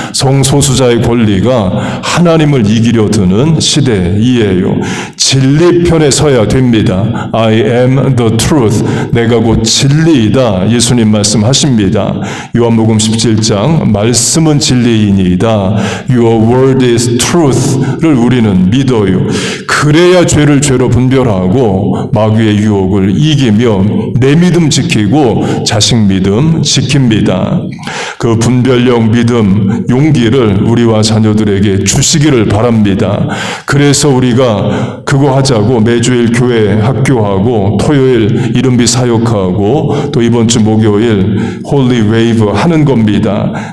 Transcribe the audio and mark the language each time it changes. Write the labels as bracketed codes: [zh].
[ko] 성소수자의 권리가 하나님을 이기려 드는 시대이에요. 진리 편에 서야 됩니다. [en] I am the truth. [ko] 내가 곧 진리이다. 예수님 말씀하십니다. 요한복음 17장 말씀은 진리이니이다. [en] Your word is truth [ko] 를 우리는 믿어요. 그래야 죄를 죄로 분별하고 마귀의 유혹을 이기며 내 믿음 지키고 자식 믿음 지킵니다. 그 분별력, 믿음, 용기를 우리와 자녀들에게 주시기를 바랍니다. 그래서 우리가 그거 하자고 매주일 교회 학교하고 토요일 이른비 사역하고 또 이번 주 목요일 홀리 웨이브 하는 겁니다.